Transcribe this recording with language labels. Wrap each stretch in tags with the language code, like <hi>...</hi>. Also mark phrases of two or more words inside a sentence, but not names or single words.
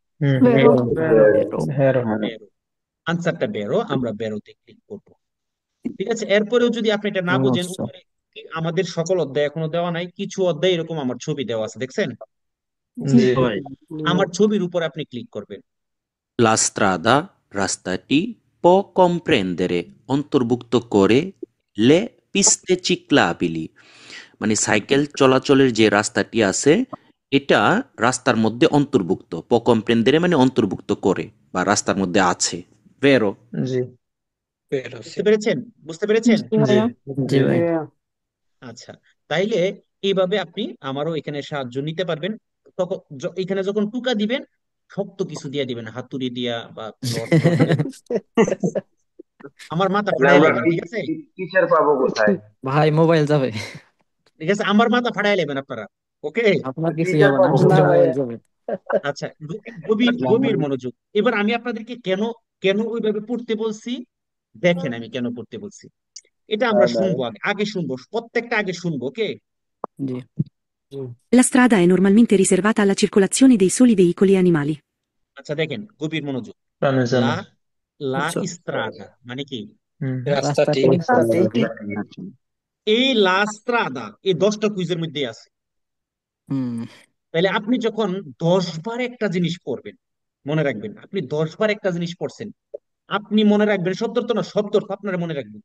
<bn>বেরো। বেরো। হেরো। বেরো। আনসারটা বেরো, আমরা বেরোতে ক্লিক করবো। ঠিক আছে, এরপরেও যদি আপনি এটা না বুঝেন, সমস্যা। উপরে আমাদের সকল অধ্যায় এখনো দেওয়া নাই, কিছু অধ্যায় এরকম আমার ছবি দেওয়া আছে, দেখছেন? জি জি ভাই। আমার ছবির উপর আপনি ক্লিক করবেন।</bn> <it>La strada, রাস্তাটি, può comprendere,</it> <bn>অন্তর্ভুক্ত করে,</bn> <it>le piste ciclabili,</it> <bn>মানে সাইকেল চলাচলের যে রাস্তাটি আছে এটা রাস্তার মধ্যে অন্তর্ভুক্ত,</bn> <it>può comprendere</it> <bn>মানে অন্তর্ভুক্ত করে বা রাস্তার মধ্যে আছে, vero? জি বেরো বুঝতে পেরেছেন? বুঝতে পেরেছেন? জি ভাইয়া। জি জি ভাই। আচ্ছা, তাইলে এইভাবে আপনি আমারও এখানে সাহায্য নিতে পারবেন। তখন এখানে যখন টুকা দিবেন, শক্ত কিছু দিয়ে দিবেন, হাতুড়ি দিয়া বা রড টড দিয়ে। আমার মাথা তাহলে ফাড়াই আমরা নেবেন, ঠিক আছে? টিচার পাবো কোথায়? ভাই মোবাইল যাবে। ঠিক আছে, আমার মাথা ফাড়াই নেবেন আপনারা। ওকে, আপনার কিছুই টিচার হবে না, পাবো শুধু না কোথায়? মোবাইল ভাইয়া। যাবে। আচ্ছা, গভীর গভীর মনোযোগ। এবার আমি আপনাদেরকে কেন কেন ওইভাবে পড়তে বলছি, দেখেন আমি কেন পড়তে বলছি। এটা আমরা শুনবো, আগে আগে শুনবো, প্রত্যেকটা আগে শুনবো। ওকে, জি।</bn> <it>La strada è normalmente riservata alla circolazione dei soli veicoli e animali.</it> <bn>আচ্ছা দেখেন, গভীর মনোযোগ। লা প্রাণীজনের। লা আচ্ছা। ইস্ত্রাদা মানে কি, রাস্তাটি রাস্তাটি এই</bn> <it>la strada</it> <bn>এই 10টা কুইজের মধ্যে আছে। হুম তাহলে আপনি যখন 10 বার একটা জিনিস পড়বেন, মনে রাখবেন আপনি 10 বার একটা জিনিস পড়ছেন, আপনি মনে রাখবেন শব্দ অর্থ না, শব্দ অর্থ আপনারা মনে রাখবেন।</bn>